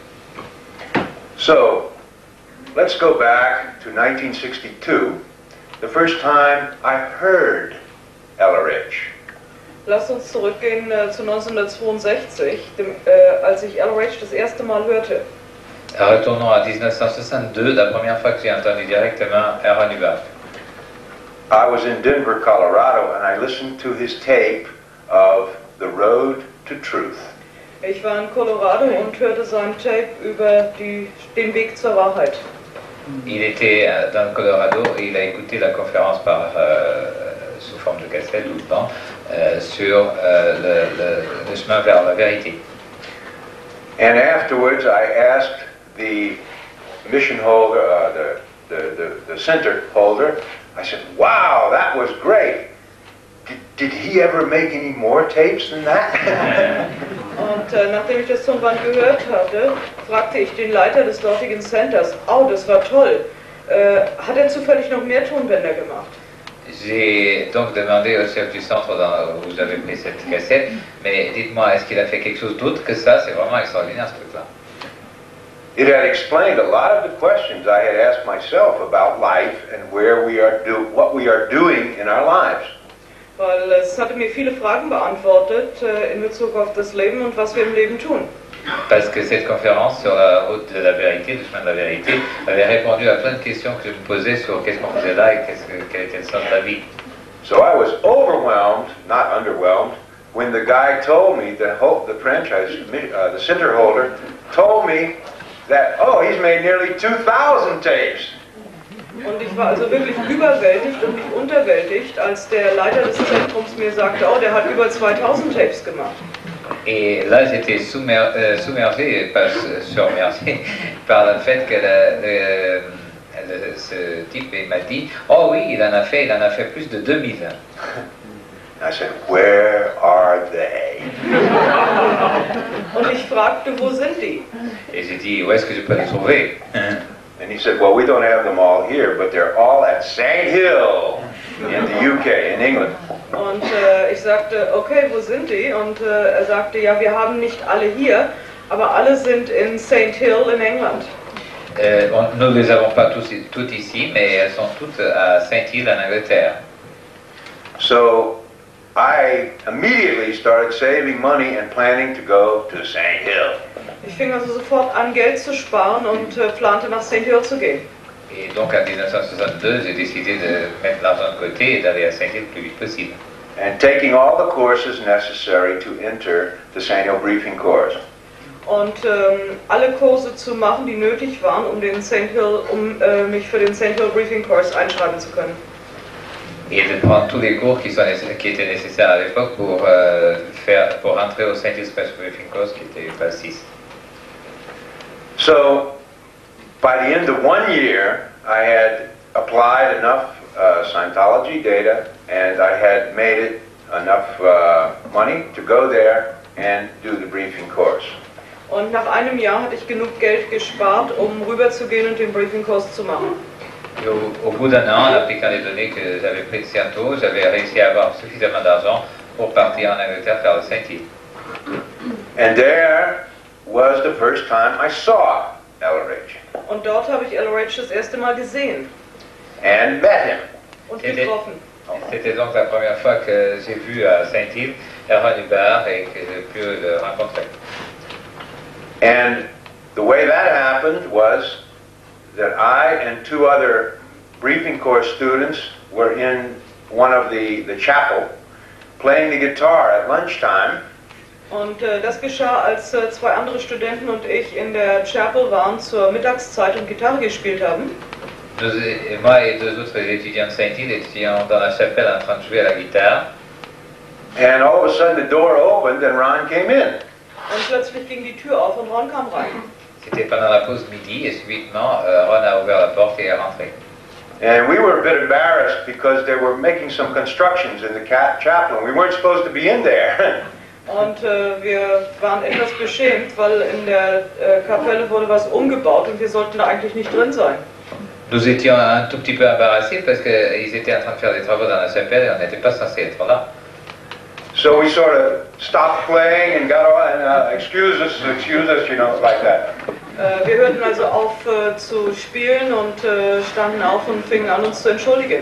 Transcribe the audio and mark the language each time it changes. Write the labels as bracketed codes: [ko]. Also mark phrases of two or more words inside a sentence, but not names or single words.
[en] So, let's go back to 1962, the first time I heard Elray. [de] Lasst uns zurückgehen zu 1962, als ich Elray das erste Mal hörte. [fr] Retournons à 1962, la première fois que j'ai entendu directement Elron Elray. [en] I was in Denver, Colorado, and I listened to his tape of The Road to Truth. [de] Ich war in Colorado und hörte sein Tape über den Weg zur Wahrheit. [fr] Il était dans le Colorado et il a écouté la conférence sous forme de cassette ou de banc sur le chemin vers la vérité. [en] And afterwards, I asked the mission holder, the center holder, I said, wow, that was great. Did he ever make any more tapes than that? [de] Und nachdem ich das Tonband gehört hatte, fragte ich den Leiter des dortigen Centers, oh, das war toll. Hat er zufällig noch mehr Tonbänder gemacht? [fr] J'ai donc demandé au chef du centre où j'avais pris cette cassette, mais dites-moi, est-ce qu'il a fait quelque chose d'autre que ça? C'est vraiment extraordinaire ce truc-là. [en] It had explained a lot of the questions I had asked myself about life and what we are doing in our lives. [de] Weil es hatte mir viele Fragen beantwortet in Bezug auf das Leben und was wir im Leben tun. [fr] Parce que cette conférence sur la route de la vérité, le chemin de la vérité, avait répondu à plein de questions que je me posais sur qu'est-ce qu'on faisait là et quel était le sens de la vie. [en] So I was overwhelmed, not underwhelmed, when the guy told me, the franchise, the center holder, told me that, oh, he's made nearly 2,000 tapes. [de] Und ich war also wirklich überwältigt und nicht unterwältigt, als der Leiter des Zentrums mir sagte, oh, der hat über 2000 Tapes gemacht. [fr] Et là, j'étais submergé par le fait que ce type m'a dit, oh oui, il en a fait plus de 2000. [en] I said, where are they? [de] Und ich fragte, wo sind die? [fr] Et j'ai dit, où est-ce que je peux les trouver? [en] And he said, well, we don't have them all here, but they're all at St. Hill in the UK, in England. [de] Und ich sagte, okay, wo sind die? Und er sagte, ja, wir haben nicht alle hier, aber alle sind in St. Hill in England. [fr] Nous ne les avons pas toutes ici, mais elles sont toutes à Saint-Hill en Angleterre. [en] So I immediately started saving money and planning to go to St. Hill. [de] Ich fing also sofort an, Geld zu sparen und plante nach St. Hill zu gehen. [fr] Et donc en 1962, j'ai décidé de mettre l'argent de côté et d'aller à Saint-Hill le plus vite possible. [en] And taking all the courses necessary to enter the St. Hill briefing course. [de] Und alle Kurse zu machen, die nötig waren, um mich für den St. Hill Briefing Course einschreiben zu können. [fr] Et de prendre tous les cours qui étaient nécessaires à l'époque pour rentrer au St. Hill Special Briefing Course, qui était phase 6. [en] So, by the end of 1 year, I had applied enough Scientology data, and I had made it enough money to go there and do the briefing course. [de] Und nach einem Jahr hatte ich genug Geld gespart, um rüberzugehen und den Briefing Course zu machen. [fr] Et au bout d'un an, en appliquant les données que j'avais prises sciento, j'avais réussi à avoir suffisamment d'argent pour partir en Angleterre faire le Saint-Hill. [en] And there was the first time I saw Elray. [de] Und dort habe ich Elray das erste Mal gesehen. [en] And met him. [de] Und getroffen. [fr] C'était donc la première fois que j'ai vu à Saint-Hill Elron Elray et que j'ai pu le rencontrer. [en] And the way that happened was that I and 2 other briefing course students were in one of the chapel playing the guitar at lunchtime, [de] Und das geschah, als zwei andere Studenten und ich in der Chapel waren zur Mittagszeit und Gitarre gespielt haben. [fr] Moi et deux autres étudiants de Saint-Hill étions dans la chapelle en train de jouer à la guitare. [en] And all of a sudden the door opened and Ron came in. [de] Und plötzlich ging die Tür auf und Ron kam rein. [fr] C'était pendant la pause midi et subitement Ron a ouvert la porte et est rentré. [en] And we were a bit embarrassed because they were making some constructions in the chapel and we weren't supposed to be in there. [de] Und wir waren etwas beschämt, weil in der Kapelle wurde was umgebaut und wir sollten da eigentlich nicht drin sein. [fr] Nous étions un tout petit peu embarrassés parce qu'ils étaient en train de faire des travaux dans la chapelle et on n'était pas censé être là. [en] So we sort of stopped playing and got on and excuse us, you know, like that. [de] Wir hörten also auf zu spielen und standen auf und fingen an, uns zu entschuldigen.